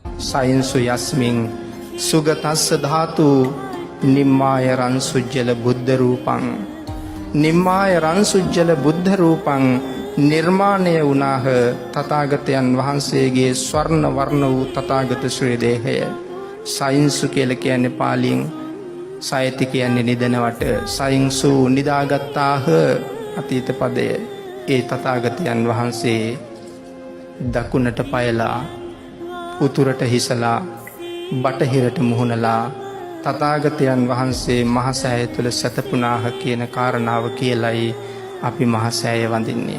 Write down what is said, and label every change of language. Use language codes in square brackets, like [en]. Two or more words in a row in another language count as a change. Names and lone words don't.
[pi] සයින්සු යස්මින් සුගතස්ස ධාතු නිම්මාය රන්සුජ්ජල බුද්ධ රූපං නිම්මාය රන්සුජ්ජල බුද්ධ රූපං [si] නිර්මාණය වුණාහ තථාගතයන් වහන්සේගේ ස්වර්ණ වර්ණ වූ තථාගත ශ්‍රී දේහය. සයින්සු කියලා කියන්නේ පාලියෙන් සයති කියන්නේ නිදනවට සයින්සු නිදාගත්තාහ අතීත පදය. ඒ තථාගතයන් වහන්සේ දකුණට පයලා උතුරට හිසලා බටහිරට මුහුණලා තථාගතයන් වහන්සේ මහසෑය තුල සැතපුණාහ කියන කාරණාව කියලයි අපි මහසෑය වඳින්නේ.